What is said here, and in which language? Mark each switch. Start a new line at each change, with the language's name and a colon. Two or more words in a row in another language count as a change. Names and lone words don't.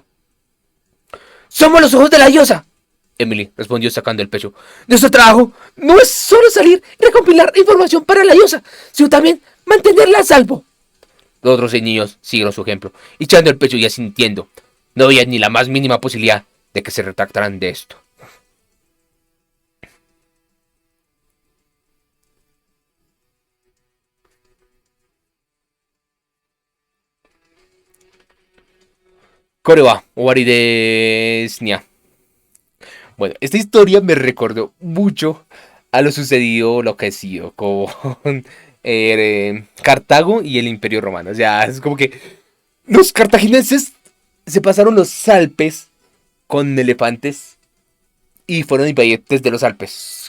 Spanish: ¡Somos los ojos de la diosa! Emily respondió sacando el pecho. Nuestro trabajo no es solo salir y recopilar información para la diosa, sino también mantenerla a salvo. Los otros 6 niños siguieron su ejemplo, echando el pecho y asintiendo. No había ni la más mínima posibilidad de que se retractaran de esto.
Japanese: これば、終わりですにゃ.
Spanish: Bueno, esta historia me recordó mucho a lo sucedido, lo que ha sido con Cartago y el Imperio Romano. O sea, es como que los cartagineses se pasaron los Alpes con elefantes y fueron invadidos desde los Alpes.